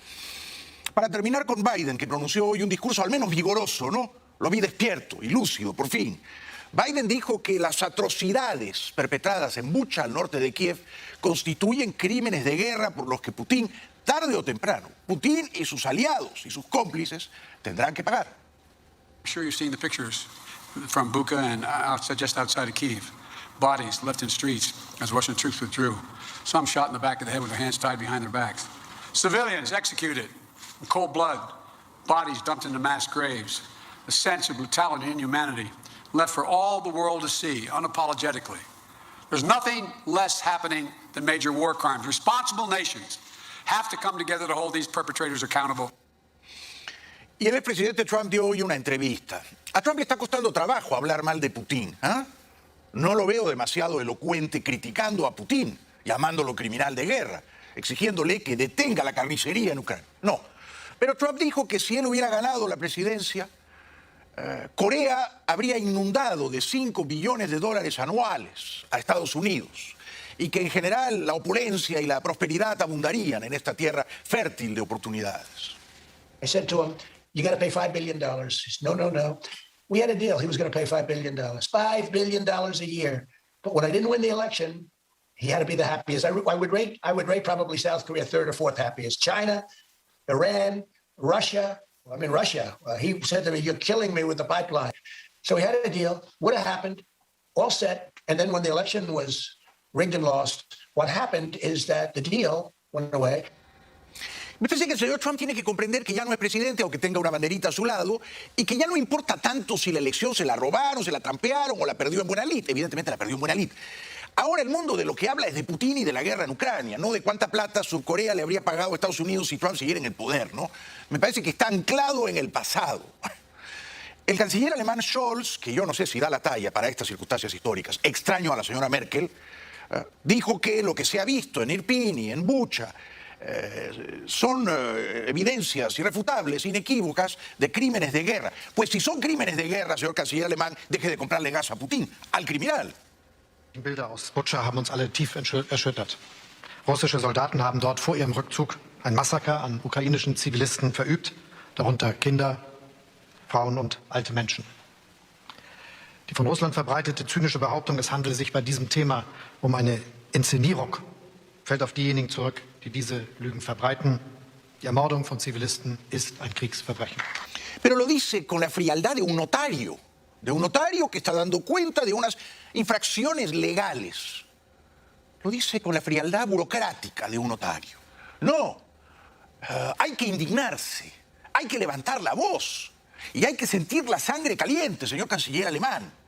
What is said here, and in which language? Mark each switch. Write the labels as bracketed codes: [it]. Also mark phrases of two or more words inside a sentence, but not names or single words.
[es] Para terminar con Biden, que pronunció hoy un discurso al menos vigoroso, ¿no? Lo vi despierto y lúcido, por fin. Biden dijo que las atrocidades perpetradas en Bucha, al norte de Kiev, constituyen crímenes de guerra por los que Putin, tarde o temprano, Putin y sus aliados y sus cómplices tendrán que pagar. [en] I'm sure you've seen the pictures from Bucha and just outside of Kyiv. Bodies left in streets as Russian troops withdrew. Some shot in the back of the head with their hands tied behind their backs. Civilians executed in cold blood. Bodies dumped into mass graves. A sense of brutality and inhumanity left for all the world to see, unapologetically. There's nothing less happening than major war crimes. Responsible nations have to come together to hold these perpetrators accountable. Y el expresidente Trump dio hoy una entrevista. A Trump le está costando trabajo hablar mal de Putin. No lo veo demasiado elocuente criticando a Putin, llamándolo criminal de guerra, exigiéndole que detenga la carnicería en Ucrania. No. Pero Trump dijo que si él hubiera ganado la presidencia, Corea habría inundado de $5 billones anuales a Estados Unidos y que en general la opulencia y la prosperidad abundarían en esta tierra fértil de oportunidades. I said to him, you got to pay $5 billion. He said, no. We had a deal. He was going to pay $5 billion. $5 billion a year. But when I didn't win the election, he had to be the happiest. I would rate probably South Korea 3rd or 4th happiest. China, Iran, Russia. He said to me, you're killing me with the pipeline. So we had a deal. Would have happened, all set. And then when the election was rigged and lost, what happened is that the deal went away. [es] Me parece que el señor Trump tiene que comprender que ya no es presidente, aunque tenga una banderita a su lado, y que ya no importa tanto si la elección se la robaron, se la trampearon o la perdió en buena lid. Evidentemente la perdió en buena lid. Ahora el mundo de lo que habla es de Putin y de la guerra en Ucrania, no de cuánta plata Surcorea le habría pagado a Estados Unidos si Trump siguiera en el poder, ¿no? Me parece que está anclado en el pasado. El canciller alemán Scholz, que yo no sé si da la talla para estas circunstancias históricas, extraño a la señora Merkel, dijo que lo que se ha visto en Irpin y en Bucha son evidencias irrefutables, inequívocas de crímenes de guerra. Pues si son crímenes de guerra, señor canciller alemán, deje de comprarle gas a Putin, al criminal. [de] Die Bilder aus Butscha haben uns alle tief erschüttert. Russische Soldaten haben dort vor ihrem Rückzug ein Massaker an ukrainischen Zivilisten verübt, darunter Kinder, Frauen und alte Menschen. Die von Russland verbreitete zynische Behauptung, es handele sich bei diesem Thema um eine Inszenierung, fällt auf diejenigen zurück, die diese Lügen verbreiten. Die Ermordung von Zivilisten ist ein Kriegsverbrechen. [es] Pero lo dice con la frialdad de un notario que está dando cuenta de unas infracciones legales. Lo dice con la frialdad burocrática de un notario. No, hay que indignarse, hay que levantar la voz y hay que sentir la sangre caliente, señor canciller alemán.